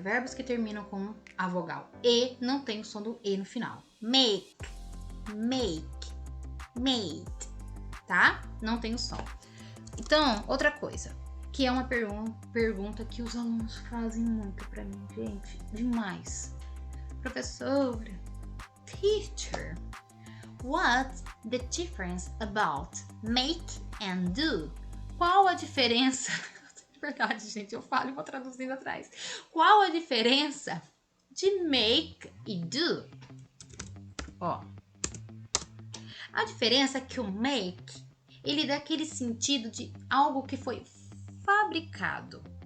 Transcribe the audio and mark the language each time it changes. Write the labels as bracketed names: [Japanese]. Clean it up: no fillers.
[Portuguese] Verbos que terminam com a vogal E não tem o som do E no final. Make. Make. Made. Tá? Não tem o som. Então, outra coisa. Que é uma pergunta que os alunos fazem muito pra mim, gente. Demais. [English] Professora, teacher, what's the difference about make and do? [Portuguese] Qual a diferença? Verdade, gente, eu falo e vou traduzindo atrás. Qual a diferença de make e do? Ó. A diferença é que o make, ele dá aquele sentido de algo que foi fabricado.